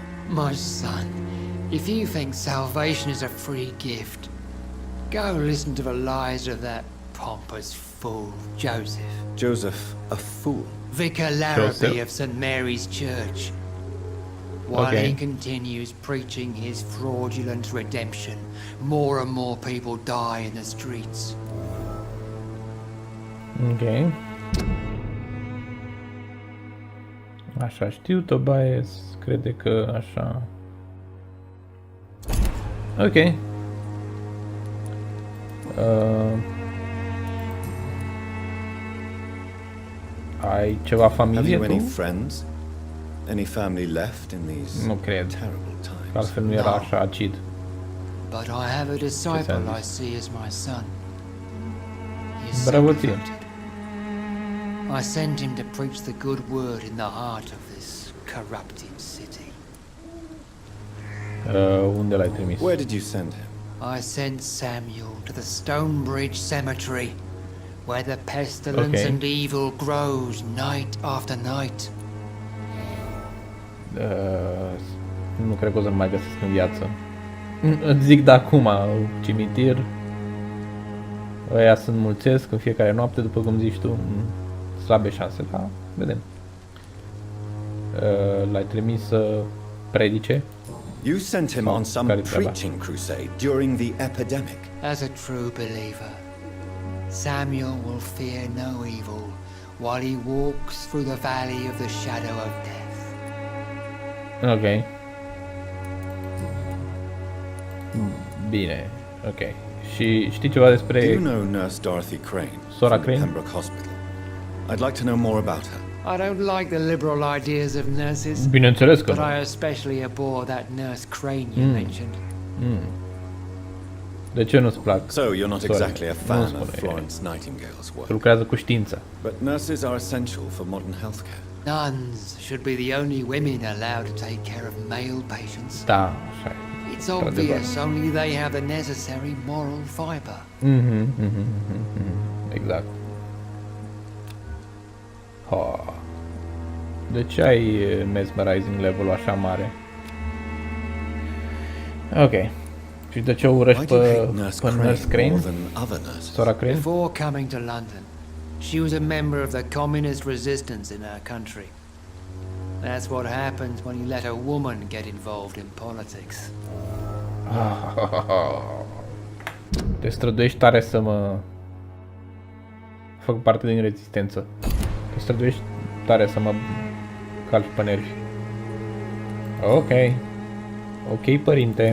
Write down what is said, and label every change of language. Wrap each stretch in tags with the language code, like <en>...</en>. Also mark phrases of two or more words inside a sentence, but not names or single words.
<en>My son, if you think salvation is a free gift, go listen to the lies of that pompous fool, Joseph. Joseph, a fool. Vicar Larrabee Joseph. of St. Mary's Church. While Okay. he continues preaching his fraudulent redemption, more and more people die in the streets.</en> <ro>Ok. Așa, știu, Tobias crede că așa... Ok. Ai ceva</ro> <en>Have</en> <ro>familie</ro> <en>you any</en> <ro>tu?</ro> <en>friends? Any family left in these</en> <ro>Nu cred.</ro> <en>terrible</en> <ro>Că</ro> <en>times?</en> <ro>altfel nu era așa acid.</ro> <en>But I have a disciple I see as my son. He is so</en> <ro>Bravo ție.</ro> <en>devoted. I send him to preach the good word in the heart of this corrupted city.</en> <ro>Unde l-ai trimis?</ro> <en>Where did you send him? I sent Samuel to the Stonebridge Cemetery, where the pestilence Okay. and evil grows night after night.</en> <ro>Nu cred că o să mai găsesc în viață. Îți zic de acum, cimitir. Ăia se înmulțesc în fiecare noapte, după cum zici tu. Slabe șanse, dar vedem. L-ai trimis să predice.</ro> <en>You sent him Oh, on some</en> <ro>care treaba.</ro> <en>preaching crusade during the epidemic. As a true believer, Samuel will fear no evil while he walks through the valley of the shadow of death.</en> <ro>Ok. Bine, ok. Și știi ceva</ro> <en>Do</en> <ro>despre</ro> <en>you know Nurse Dorothy Crane</en> <ro>Sora</ro> <en>from the</en> <ro>Crane?</ro> <en>Pembroke Hospital? I'd like to know more about her. I don't like the liberal ideas of nurses,</en> <ro>Bineînțeles că</ro> <en>but</en> <ro>nu.</ro> <en>I especially abhor that Nurse Crane you mentioned.</en> <ro>De ce nu-ți plac?</ro> <en>So you're not Sorry, exactly a</en> <ro>nu</ro> <en>fan</en> <ro>spune,</ro> <en>of Florence Nightingale's work.</en> <ro>lucrează cu știința.</ro> <en>But nurses are essential for modern healthcare. Nuns should be the only women allowed to take care of male patients.</en> <ro>Da, așa e.</ro> <en>It's obvious only they have the necessary moral fiber.</en> <ro>Exact. Ha. De ce ai</ro> <en>mesmerizing level-</en> <ro>ul așa mare? Ok. Și de ce o urăști</ro> <en>Why do you</en> <ro>pe</ro> <en>hate Nurse</en> <ro>Nurse</ro> <en>Crane more</en> <ro>Crane?</ro> <en>than other nurses?</en> <ro>Sora Crane?</ro> <en>Before coming to London, she was a member of the communist resistance in her country. That's what happens when you let a woman get involved in politics.</en> <ro>Te străduiești tare să mă fac parte din rezistență. Te străduiești tare să mă calci pe nervi. Ok. Ok, părinte.</ro>